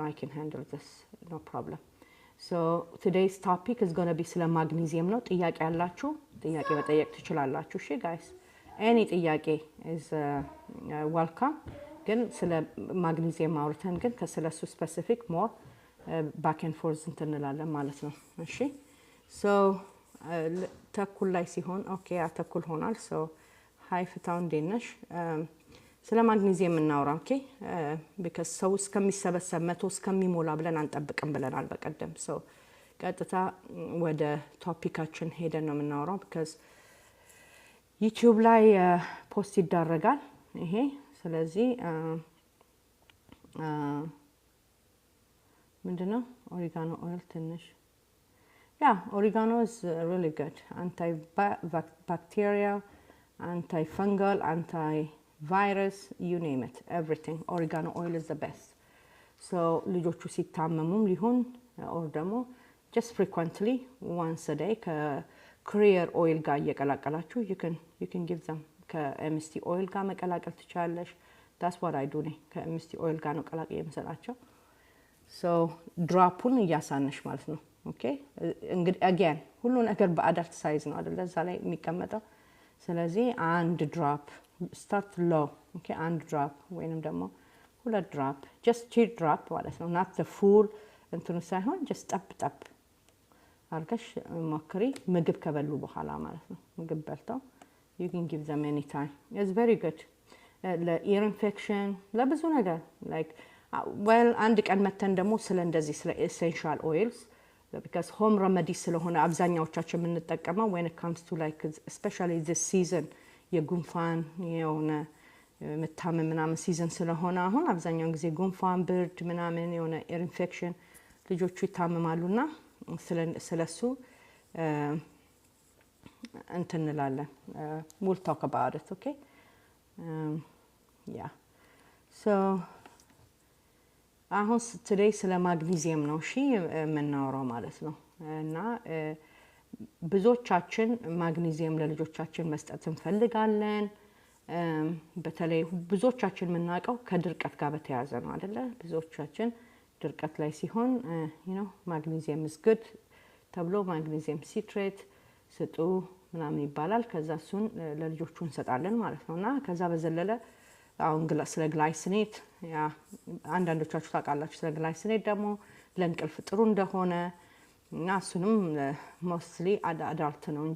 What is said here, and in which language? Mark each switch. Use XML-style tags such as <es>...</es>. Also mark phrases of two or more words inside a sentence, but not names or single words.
<en>I can handle this no problem so today's topic is going to be</en> <am>ስለ ማግኒዚየም ነው ጥያቄ ያላችሁ ጥያቄ መጠየቅ ትችላላችሁ እሺ</am> <en>guys any</en> <am>ጥያቄ</am> <en>is welcome</en> <am>ግን ስለ ማግኒዚየም አውርተን ግን ከስለሱ</am> <en>specific more back and forth</en> <am>እንላለን ማለት ነው እሺ so ተኩል ላይ ሲሆን ኦኬ አተኩል ሆናል so ሃይ ፍታውን ደነሽ ስለ ማግኒዚየም እናውራ ኦኬ because ሰው እስከሚሰበሰብ 100 እስከሚሞላ ብለን አንጠብቅም ብለናል በቀደም so ቀጥታ ወደ ቶፒካችን ሄደን ነው የምናወራው because YouTube ላይ ፖስት ይደረጋል ይሄ ስለዚህ</am> <en>ምንድነው oregano oil ትንሽ yeah oregano is really good antibacterial antifungal antivirus you name it everything oregano oil is the best so</en> <am>ልጆቹ ሲታመሙም ሊሆን</am> <en>or ደግሞ just frequently once a day</en> <am>ከክሪየር ኦይል ጋር እየቀላቀላችሁ</am> <en>you can give them</en> <am>ከኤምኤስቲ ኦይል ጋር መቀላቀል ትችላለሽ።</am> <en>that's what I</en> <am>do ነኝ ከኤምኤስቲ ኦይል ጋር ነው ቀላቅዬ የምሰጣቸው። so ድራፑን እያሳነሽ ማለት ነው። ኦኬ እንግዲህ again ሁሉ ነገር በአዳልት ሳይዝ ነው አይደል እዛ ላይ የሚቀመጠው። ስለዚህ አንድ ድራፕ</am> <en>start low</en> <am>ኦኬ አንድ ድራፕ ወይንም ደግሞ ሁለት ድራፕ</am> <en>just cheat drop</en> <am>ማለት ነው</am> <en>not the full</en> <am>እንትኑ ሳይሆን just ጠብ አርገሽ ሞክሪ ምግብ ከበሉ በኋላ ማለት ነው። ምግብ በልተው</am> <en>you can give them anytime it's very good</en> <am>ለኢር ኢንፌክሽን ለብዙ ነገር</am> <en>like well</en> <am>አንድ ቀን መተን ደግሞ ስለ እንደዚህ ስለ ኤሴንሻል ኦይልስ because</am> <en>home remedy</en> <am>ስለሆነ አብዛኛዎቻችን የምንጠቀመው</am> <en>when it comes to like especially this season</en> <am>የጉንፋን የሆነ መታመም ምናምን ሲዝን ስለሆነ አሁን አብዛኛውን ጊዜ ጉንፋን ብርድ ምናምን የሆነ ኢር ኢንፌክሽን ልጆቹ ይታመማሉና ስለሱ እንትን እንላለን</am> <en>we'll talk about it okay yeah so</en> <am>አሁን today ስለ ማግኒዚየም ነው እሺ የምናወራው ማለት ነው። እና ብዙዎቻችን ማግኒዚየም ለልጆቻችን መስጠት እንፈልጋለን። በተለይ ብዙዎቻችን የምናውቀው ከድርቀት ጋር በተያያዘ ነው አይደለ? ብዙዎቻችን ድርቀት ላይ ሲሆን</am> <en>you know</en> <am>ማግኒዚየም</am> <en>is good</en> <am>ተብሎ ማግኒዚየም ሲትሬት ስጡ ምናምን ይባላል። ከዛ እሱን ለልጆቹ እንሰጣለን ማለት ነውና ከዛ በዘለለ አሁን ስለ ግላይሲኔት ያ አንዳንዶቻችሁ ታውቃላችሁ ስለ ግላይሲኔት ደግሞ ለእንቅልፍ ጥሩ እንደሆነ እና እሱንም ሞስትሊ አዳልት ነው እንጂ</am>